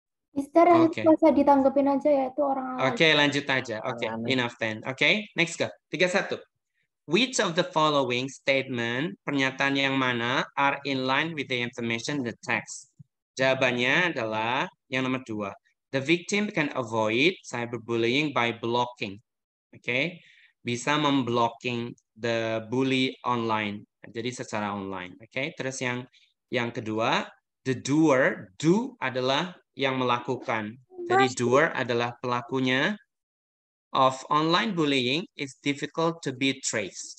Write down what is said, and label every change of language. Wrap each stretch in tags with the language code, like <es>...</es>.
<en>Mister, Oke.</en> <id>bisa ditanggepin aja ya, itu orang awal. Oke, lanjut aja.</id> <en>Oke, enough then. Oke, next go. 31. Which of the following statement,</en> <id>pernyataan yang mana</id> <en>are in line with the information in the text?</en> <id>Jawabannya adalah yang nomor 2.</id> <en>The victim can avoid cyberbullying by blocking.</en> <id>Oke, bisa memblocking</id> <en>the bully online.</en> <id>Jadi secara online. Oke, terus yang kedua,</id> <en>the doer,</en> <id>do adalah yang melakukan. Jadi doer adalah pelakunya.</id> <en>Of online bullying is difficult to be traced.</en>